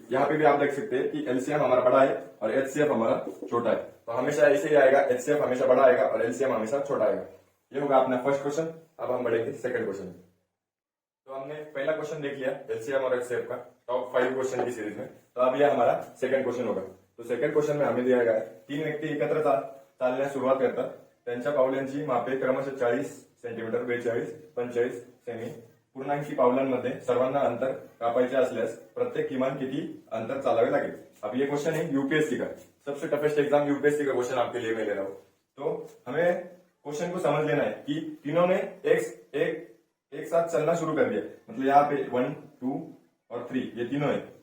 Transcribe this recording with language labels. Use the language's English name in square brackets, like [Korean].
[Hindi] यहाँ पे भी आप देख सकते हैं कि एलसीएम हमारा बड़ा है और एचसीएफ हमारा छोटा है, तो हमेशा ऐसे ही आएगा, एचसीएफ हमेशा बड़ा आएगा और एलसीएम हमेशा छोटा आएगा। ये होगा अपना फर्स्ट क्वेश्चन। अब हम बढ़ेंगे सेकंड क्वेश्चन। तो हमने पहला क्वेश्चन देख लिया एलसीएम और एचसीएफ का टॉप 5 क्वेश्चन की सीरीज में। तो अब यह हमारा सेकंड क्वेश्चन होगा। तो सेकंड क्वेश्चन में हमें दिया गया है [Marathi] 3 व्यक्ती एकत्र चालण्यास सुरुवात करतात, त्यांच्या पावलांची मापे क्रमशः 40 सेंटीमीटर 42 45 सेमी पूर्णांकी पावलांमध्ये सर्वांना अंतर कापायचे असल्यास प्रत्येक किमान किती अंतर चालावे लागेल। [Hindi] अब ये क्वेश्चन है यूपीएससी का, सबसे टफेस्ट एग्जाम यूपीएससी का क्वेश्चन आपके लिए मैं ले रहा हूँ। तो हमें क्वेश्चन को समझ लेना है कि तीनों ने एक साथ चलना शुरू कर दिया, मतलब यहाँ पे 1 2 और 3 ये तीनों है।